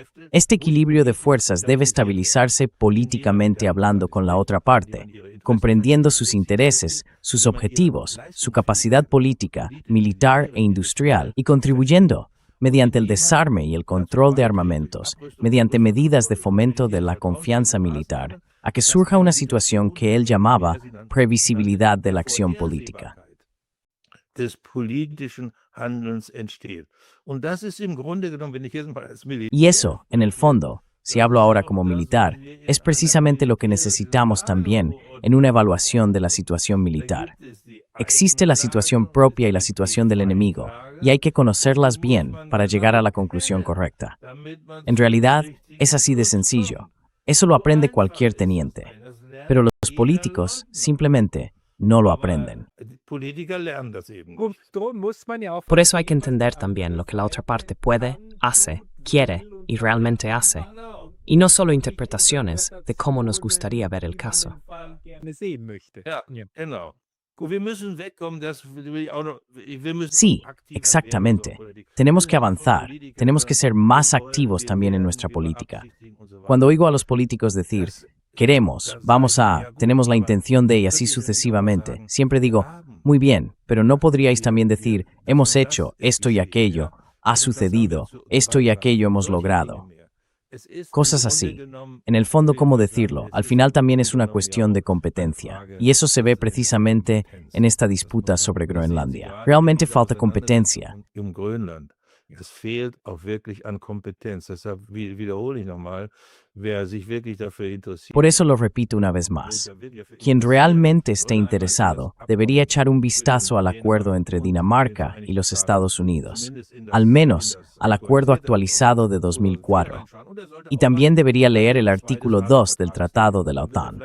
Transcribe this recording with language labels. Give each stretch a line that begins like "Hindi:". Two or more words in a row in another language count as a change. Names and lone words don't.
Spanish: Este equilibrio de fuerzas debe estabilizarse políticamente hablando con la otra parte, comprendiendo sus intereses, sus objetivos, su capacidad política, militar e industrial, y contribuyendo, mediante el desarme y el control de armamentos, mediante medidas de fomento de la confianza militar, a que surja una situación que él llamaba previsibilidad de la acción política.
German: des politischen Handelns entsteht. Und das ist im Grunde genommen, wenn ich jetzt mal als Militär...
Spanish: Y eso, en el fondo, si hablo ahora como militar, es precisamente lo que necesitamos también en una evaluación de la situación militar. Existe la situación propia y la situación del enemigo, y hay que conocerlas bien para llegar a la conclusión correcta. En realidad, es así de sencillo. Eso lo aprende cualquier teniente. Pero los políticos simplemente no lo aprenden.
German: Politiker lernen das eben. Drum muss man ja auch
Spanish: Por eso hay que entender también lo que la otra parte puede, hace, quiere y realmente hace. Y no solo interpretaciones de cómo nos gustaría ver el caso.
German: gerne sehen möchte. Ja, genau. Gut, wir müssen wegkommen, das will ich auch noch, wir müssen
Spanish: Sí,
German: aktiver
Spanish: exactamente.
German: werden in unserer Politik.
Spanish: Tenemos que avanzar, tenemos que ser más activos también en nuestra política. Cuando oigo a los políticos decir, queremos, vamos a, tenemos la intención de y así sucesivamente, siempre digo, muy bien, pero ¿no podríais también decir, hemos hecho esto y aquello, ha sucedido, esto y aquello hemos logrado? Cosas así. En el fondo, ¿cómo decirlo? Al final también es una cuestión de competencia. Y eso se ve precisamente en esta disputa sobre Groenlandia. Realmente falta competencia.
German: Es fehlt auch wirklich an Kompetenz. Deshalb wiederhole ich nochmal, wer sich wirklich dafür interessiert.
Spanish: Por eso lo repito una vez más. Quien realmente esté interesado debería echar un vistazo al acuerdo entre Dinamarca y los Estados Unidos, al menos al acuerdo actualizado de 2004. Y también debería leer el artículo 2 del Tratado de la OTAN.